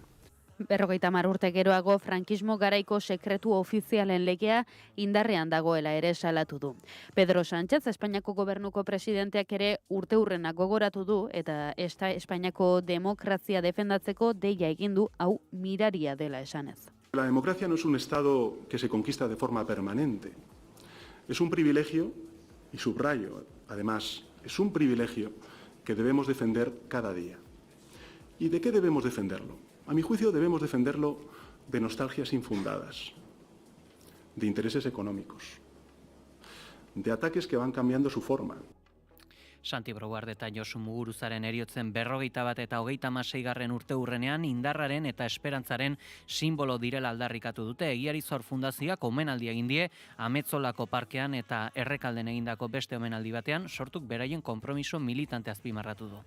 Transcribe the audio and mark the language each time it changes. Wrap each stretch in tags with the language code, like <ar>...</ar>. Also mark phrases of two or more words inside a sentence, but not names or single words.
<eu>50 urte geroago frankismo garaiko sekretu ofizialen legea indarrean dagoela ere salatu du. Pedro Sánchez, Espainiako gobernuko presidenteak ere urteurrenak gogoratu du eta Espainiako demokrazia defendatzeko deia egin du hau miraria dela esanez.</eu> <es>La democracia no es un estado que se conquista de forma permanente. Es un privilegio, y subrayo, además, es un privilegio que debemos defender cada día. ¿Y de qué debemos defenderlo? A mi juicio debemos defenderlo de nostalgias infundadas, de intereses económicos, de ataques que van cambiando su forma.</es> <eu>Santi Brouard eta Josu Muguruzaren heriotzen 41 eta 36. urte urrenean indarraren eta esperantzaren simbolo direla aldarrikatu dute. Egiarizor Fundazioak omenaldi egin die Ametzolako parkean eta Errekalden egindako beste omenaldi batean sortuk beraien konpromiso militante azpimarratu du.</eu>